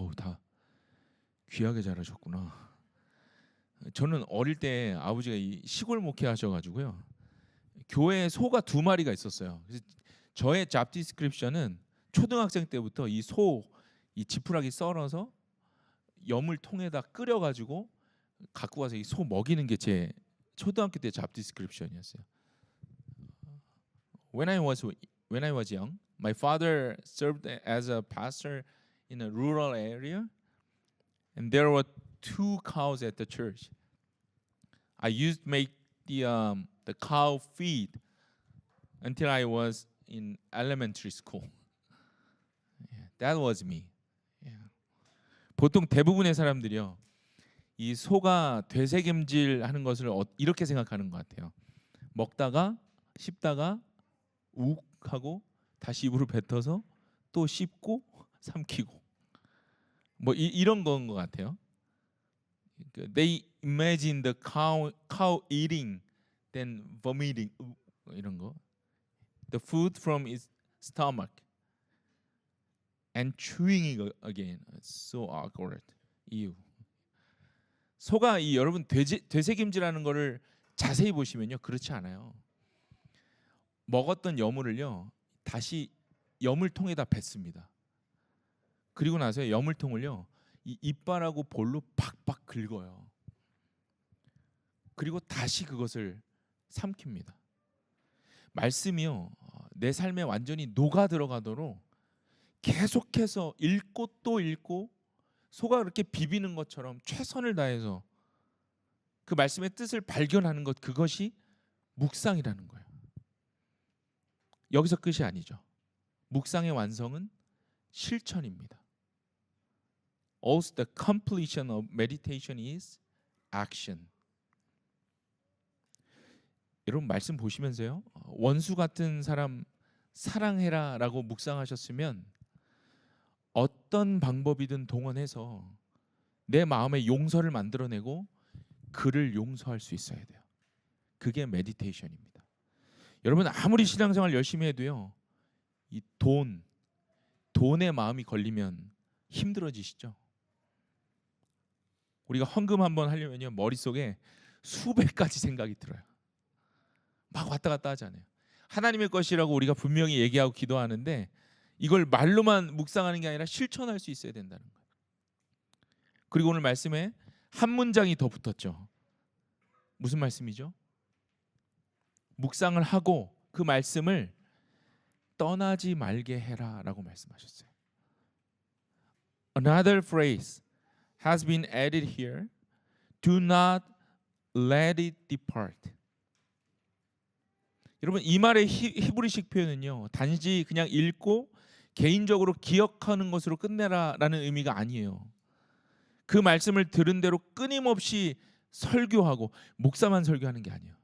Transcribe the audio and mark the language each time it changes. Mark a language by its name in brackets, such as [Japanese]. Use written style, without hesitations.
[Korean] 다 귀하게 잘하셨구나. 저는 어릴 때 아버지가 이 시골 목회하셔가지고요, 교회에 소가 2마리가 있었어요. 그래서 저의 잡 디스크립션은 초등학생 때부터 이 지푸라기 썰어서 여물통에다 끓여가지고 갖고 가서 이 소 먹이는 게 제 초등학교 때 잡 디스크립션이었어요. [English] When I was young, my father served as a pastor in a rural area, and there were 2 cows at the church. I used to make the cow feed until I was in elementary school. That was me. [Korean] 보통 대부분의 사람들이요, 이 소가 되새김질하는 것을 이렇게 생각하는 것 같아요. 먹다가 씹다가 욱 하고 다시 입으로 뱉어서 또 씹고 삼키고 뭐 이런 건 것 같아요. [English] They imagine the cow eating, then vomiting [Korean] 이런 거. [English] The food from its stomach and chewing it again. It's so awkward. [Korean] 이유. 소가 여러분 되새김질하는 거를 자세히 보시면요, 그렇지 않아요. 먹었던 여물을요 다시 여물통에다 뱉습니다. 그리고 나서 여물통을요 이 이빨하고 볼로 팍팍 긁어요. 그리고 다시 그것을 삼킵니다. 말씀이요 내 삶에 완전히 녹아 들어가도록 계속해서 읽고 또 읽고 소가 그렇게 비비는 것처럼 최선을 다해서 그 말씀의 뜻을 발견하는 것, 그것이 묵상이라는 거예요. 여기서 끝이 아니죠. 묵상의 완성은 실천입니다. [English] Also, the completion of meditation is action. [Korean] 여러분 말씀 보시면서요, 원수 같은 사람 사랑해라라고 묵상하셨으면 어떤 방법이든 동원해서 내 마음에 용서를 만들어내고 그를 용서할 수 있어야 돼요. 그게 메디테이션입니다. 여러분 아무리 신앙생활 열심히 해도요, 이 돈에 마음이 걸리면 힘들어지시죠? 우리가 헌금 한번 하려면요 머릿속에 수백 가지 생각이 들어요. 막 왔다 갔다 하잖아요. 하나님의 것이라고 우리가 분명히 얘기하고 기도하는데 이걸 말로만 묵상하는 게 아니라 실천할 수 있어야 된다는 거예요. 그리고 오늘 말씀에 한 문장이 더 붙었죠. 무슨 말씀이죠? 묵상을 하고 그 말씀을 떠나지 말게 해라라고 말씀하셨어요. [English] Another phrase has been added here. Do not let it depart. [Korean] 여러분 이 말의 히브리식 표현은요 단지 그냥 읽고 개인적으로 기억하는 것으로 끝내라라는 의미가 아니에요. 그 말씀을 들은 대로 끊임없이 설교하고 목사만 설교하는 게 아니에요.